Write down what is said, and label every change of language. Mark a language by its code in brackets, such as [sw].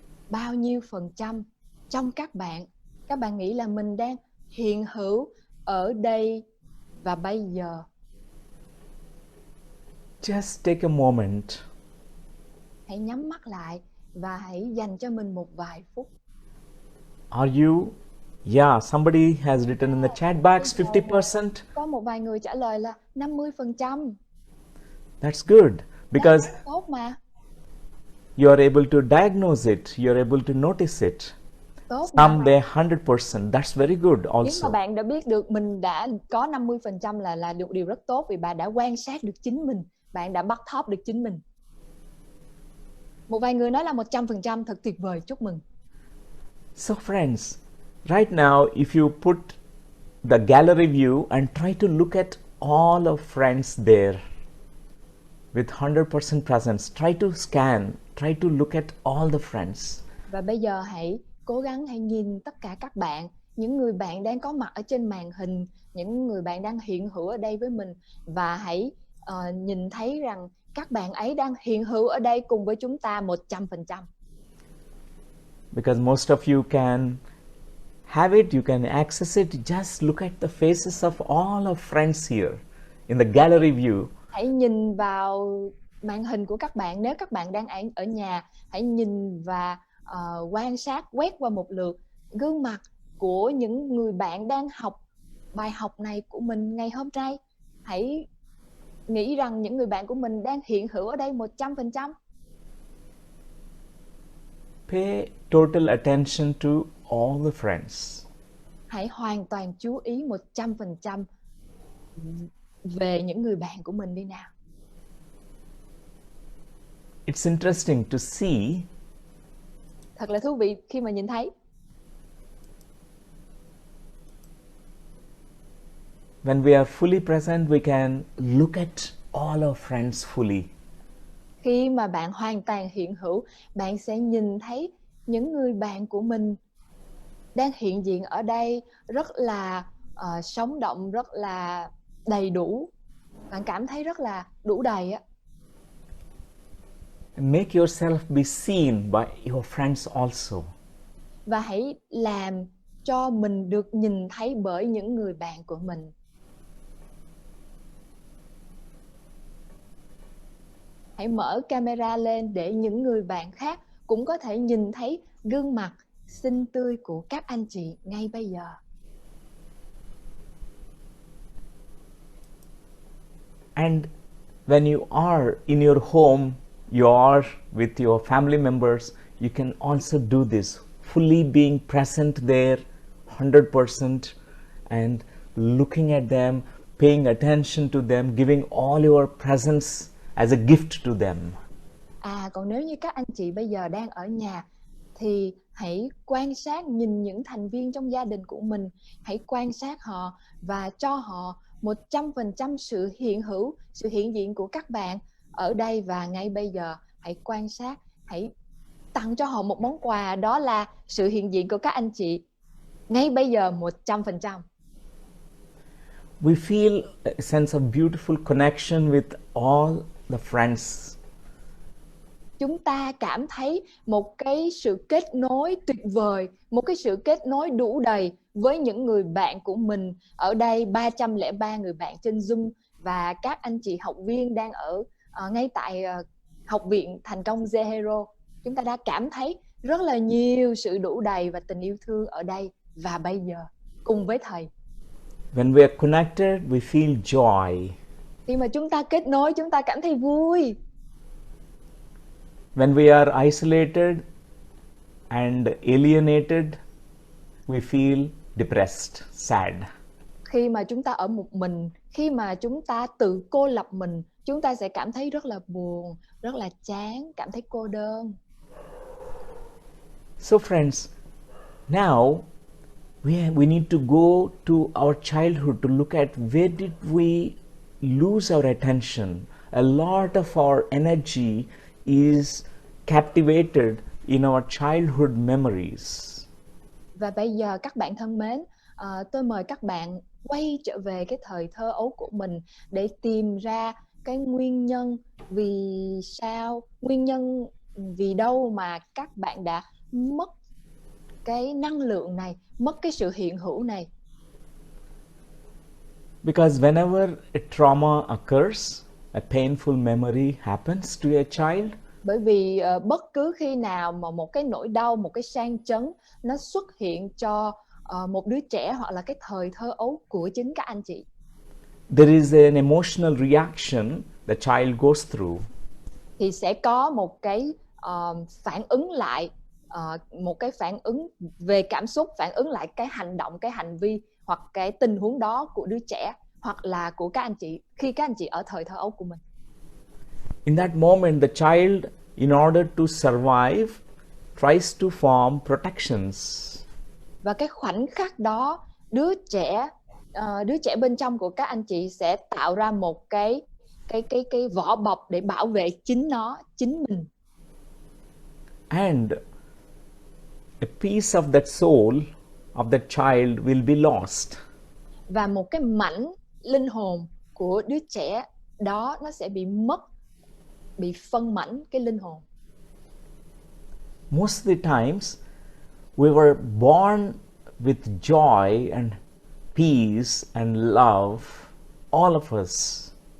[vi] Bao nhiêu phần trăm trong các bạn nghĩ là mình đang hiện hữu ở đây và bây giờ? [en] Just take a moment. [vi] Hãy nhắm mắt lại và hãy dành cho mình một vài phút. [en] Are you? Yeah, somebody has written in the chat box 50%. [vi] Có một vài người trả lời là 50%. [en] That's good because [vi] tốt mà. [en] you are able to diagnose it, you are able to notice it. [vi] Tốt [en] Some they 100%. That's very good [vi] Nếu mà [en] also. [vi] bạn đã biết được mình đã có 50% là điều rất tốt, vì bạn đã quan sát được chính mình, bạn đã bắt top được chính mình. Một vài người nói là 100%, thật tuyệt vời, chúc mừng. [en] So friends, right now if you put the gallery view and try to look at all of friends there with 100% presence, try to scan, try to look at all the friends. [vi] Và bây giờ hãy cố gắng hãy nhìn tất cả các bạn, những người bạn đang có mặt ở trên màn hình, những người bạn đang hiện hữu ở đây với mình, và hãy nhìn thấy rằng các bạn ấy đang hiện hữu ở đây cùng với chúng ta 100%. [en] Because most of you can have it, you can access it, just look at the faces of all of friends here in the gallery view. [vi] Hãy nhìn vào màn hình của các bạn. Nếu các bạn đang ở nhà, hãy nhìn và quan sát, quét qua một lượt gương mặt của những người bạn đang học bài học này của mình ngày hôm nay. Hãy nghĩ rằng những người bạn của mình đang hiện hữu ở đây 100%. [en] Pay total attention to all the friends. [vi] Hãy hoàn toàn chú ý 100% về những người bạn của mình đi nào. [en] It's interesting to see. [vi] Thật là thú vị khi mà nhìn thấy. [en] When we are fully present, we can look at all our friends fully. [vi] Khi mà bạn hoàn toàn hiện hữu, bạn sẽ nhìn thấy những người bạn của mình đang hiện diện ở đây rất là sống động, rất là đầy đủ. Bạn cảm thấy rất là đủ đầy á. [en] Make yourself be seen by your friends also. [vi] Và hãy làm cho mình được nhìn thấy bởi những người bạn của mình. Hãy mở camera lên để những người bạn khác cũng có thể nhìn thấy gương mặt xinh tươi của các anh chị ngay bây giờ. [en] And when you are in your home, you are with your family members, you can also do this, fully being present there 100% and looking at them, paying attention to them, giving all your presence as a gift to them. [vi] Còn nếu như các anh chị bây giờ đang ở nhà thì hãy quan sát, nhìn những thành viên trong gia đình của mình, hãy quan sát họ và cho họ 100% sự hiện hữu, sự hiện diện của các bạn ở đây và ngay bây giờ. Hãy quan sát, hãy tặng cho họ một món quà, đó là sự hiện diện của các anh chị ngay bây giờ 100%. [en] We feel a sense of beautiful connection with all the friends. [vi] Chúng ta cảm thấy một cái sự kết nối tuyệt vời, một cái sự kết nối đủ đầy với những người bạn của mình ở đây, 303 người bạn trên Zoom và các anh chị học viên đang ở ngay tại Học viện Thành công Zehero. Chúng ta đã cảm thấy rất là nhiều sự đủ đầy và tình yêu thương ở đây và bây giờ cùng với Thầy. [en] When we are connected, we feel joy. [vi] Khi mà chúng ta kết nối, chúng ta cảm thấy vui. [en] When we are isolated and alienated, we feel depressed, sad. [vi] Khi mà chúng ta ở một mình, khi mà chúng ta tự cô lập mình, chúng ta sẽ cảm thấy rất là buồn, rất là chán, cảm thấy cô đơn. [en] So friends, now we need to go to our childhood to look at where did we lose our attention. A lot of our energy is captivated in our childhood memories. [vi] Và bây giờ các bạn thân mến, tôi mời các bạn quay trở về cái thời thơ ấu của mình để tìm ra cái nguyên nhân vì đâu mà các bạn đã mất cái năng lượng này, mất cái sự hiện hữu này. [en] Because whenever a trauma occurs, a painful memory happens to a child, [vi] bởi vì bất cứ khi nào mà một cái nỗi đau, một cái sang chấn nó xuất hiện cho một đứa trẻ hoặc là cái thời thơ ấu của chính các anh chị, [en] there is an emotional reaction the child goes through. [vi] thì sẽ có một cái phản ứng lại, một cái phản ứng về cảm xúc, phản ứng lại cái hành động, cái hành vi hoặc cái tình huống đó của đứa trẻ hoặc là của các anh chị khi các anh chị ở thời thơ ấu của mình. [en] In that moment, the child, in order to survive, tries to form protections. [vi] Và cái khoảnh khắc đó, đứa trẻ bên trong của các anh chị sẽ tạo ra một cái vỏ bọc để bảo vệ chính mình. [en] And a piece of that soul of that child will be lost. [vi] Và một cái mảnh linh hồn của đứa trẻ đó nó sẽ bị mất, bị phân mảnh cái linh hồn. [en] Most of the times, we were born with joy and peace and love, all of us.